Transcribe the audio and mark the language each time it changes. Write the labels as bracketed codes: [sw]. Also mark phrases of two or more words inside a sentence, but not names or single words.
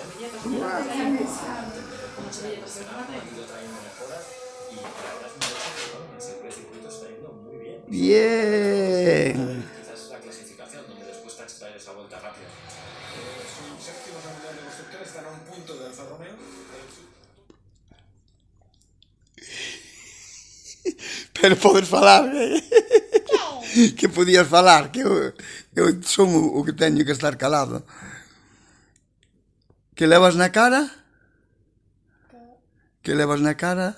[es] Han ido trayendo mejoras y la verdad es un coche que, bueno, en el circuito está yendo muy bien. Bien. Quizás es la clasificación donde les cuesta extraer esa vuelta rápida. Su séptimo mundial de constructores están a un punto de Alfa Romeo. [gl] Pero podes falar, que podías falar, que eu son o que teño que estar calado. Que levas na cara? Que levas na cara?